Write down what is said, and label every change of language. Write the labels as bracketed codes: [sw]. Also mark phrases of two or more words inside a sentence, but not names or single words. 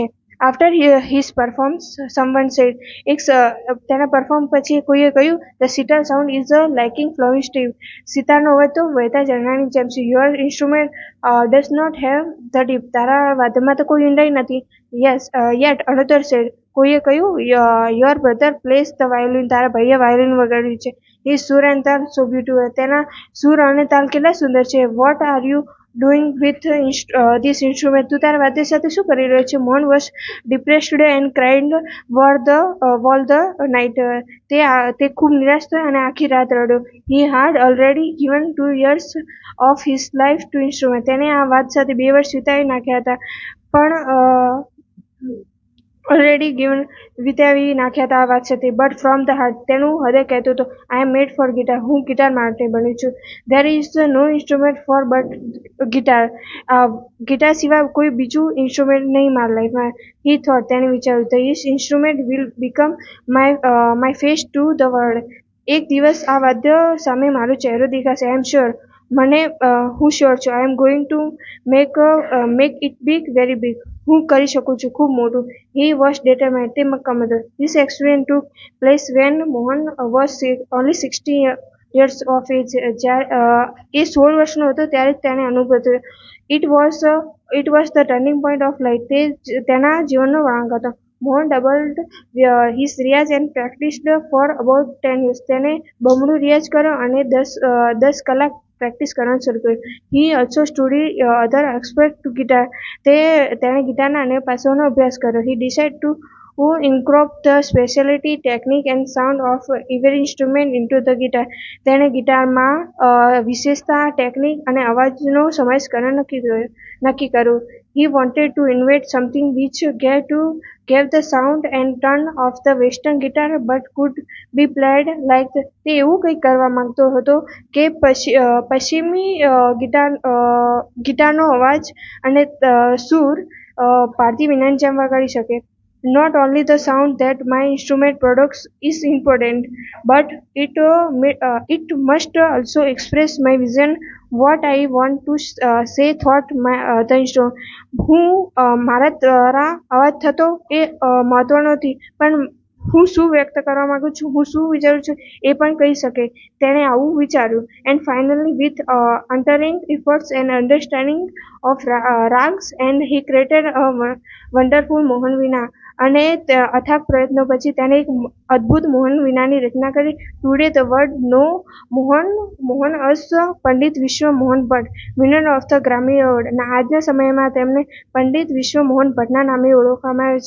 [en] After his performance, someone said. [gu] તેના પરફોર્મ પછી કોઈએ કહ્યું, [en] The sitar sound is lacking flowing stream. [gu] સિતારનો અવાજ તો વહેતા ઝરણાની જેમ છે. [en] Your instrument does not have the dip. [gu] તારા વાદ્યમાં તો કોઈ ઊંડાઈ નથી. [en] Yes, yet another said. [gu] કોઈએ કહ્યું, [en] Your brother plays the violin. [gu] તારા ભાઈએ વાયોલિન વગાડ્યું છે. [en] His sur and tal so beautiful. [gu] તેના સુર અને તાલ કેટલા સુંદર છે. [en] What are you doing with this instrument? [gu] તું તારા વાદ્ય સાથે શું કરી રહ્યો છે? [en] Mohan was depressed and cried all the night. [gu] તે ખૂબ નિરાશ થયો અને આખી રાત રડ્યો. [en] He had already given 2 years of his life to instrument. [gu] તેને આ વાદ સાથે 2 વર્ષ વિતાવી નાખ્યા હતા. પણ [en] already given [gu] વિતાવી નાખ્યા હતા આ વાત સાથે, [en] but from the heart [gu] તેનું હૃદય કહેતું હતું, [en] I am made for guitar, [gu] હું ગિટાર માટે બન્યું છું. [en] there is no instrument for but guitar, [gu] ગિટાર સિવાય કોઈ બીજું ઇન્સ્ટ્રુમેન્ટ નહીં મારા લાઈફમાં. [en] he thought, [gu] તેણે વિચાર્યું, [en] this instrument will become my face to the world. [gu] એક દિવસ આ વાદ્ય સામે મારો ચહેરો દેખાશે. [en] I am sure, [gu] હું શ્યોર છું. [en] I am going to make it big, very big. [gu] હું કરી શકું છું, ખૂબ મોટું. [en] he was determined, [gu] તે મક્કમ હતો. [en] This accident took place when મોહન was only 16 years of age. [gu] એ 16 વર્ષનો હતો ત્યારે જ તેણે અનુભવ કર્યો. [en] It was the turning point of life. [gu] તે તેના જીવનનો વળાંક હતો. [en] મોહન doubled his રિયાઝ and practiced for about 10 years. [gu] તેણે બમણું રિયાઝ કર્યો અને 10 કલાક પ્રેક્ટિસ કરવાનું શરૂ કર્યું. [en] he also studied other aspect to guitar. [gu] તેણે ગિટારના અન્ય પાસાઓનો અભ્યાસ કર્યો. [en] he decide to incorporate the specialty, technique and sound of every instrument into the guitar. [gu] તેણે ગિટારમાં વિશેષતા, ટેકનિક અને અવાજનો સમાવેશ કરવાનું નક્કી કર્યું. [en] He wanted to invent something which gave the sound and tone of the western guitar but could be played like [gu] તે એવું કંઈક કરવા માંગતો હતો કે પશ્ચિમી ગિટારનો અવાજ અને સૂર ભારતીય વિનાની જેમ વગાડી શકે. [en] Not only the sound that my instrument products is important, but it must also express my vision, what I want to say thought the instrument. [gu] હું મારા દ્વારા અવાજ થતો એ મહત્વનો નથી, પણ હું શું વ્યક્ત કરવા માંગુ છું, હું શું વિચારું છું એ પણ કહી શકે. તેણે આવું વિચાર્યું. [en] and finally with untiring efforts and understanding of rags and he created a wonderful મોહન વીણા. [gu] અને અથાગ પ્રયત્નો પછી તેણે એક અદ્ભુત મોહન વીણાની રચના કરી. [en] today the world know મોહન અસ પંડિત વિશ્વ મોહન ભટ્ટ, winner of the Grammy award. [gu] આજના સમયમાં તેમને પંડિત વિશ્વ મોહન ભટ્ટના નામે ઓળખવામાં આવે છે.